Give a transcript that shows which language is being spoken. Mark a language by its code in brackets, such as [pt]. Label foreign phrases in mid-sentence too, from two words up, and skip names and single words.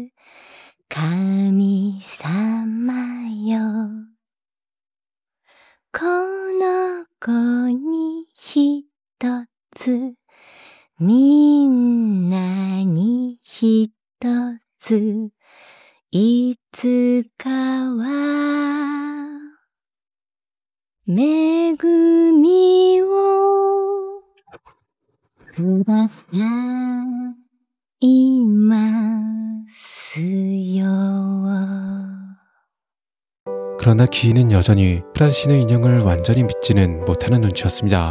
[ja] 神様よ、この子にひとつ、みんなにひとつ、いつかは恵みをくださいますよ。 [ko] 그러나 기인은 여전히 프란시의 인형을 완전히 믿지는 못하는 눈치였습니다.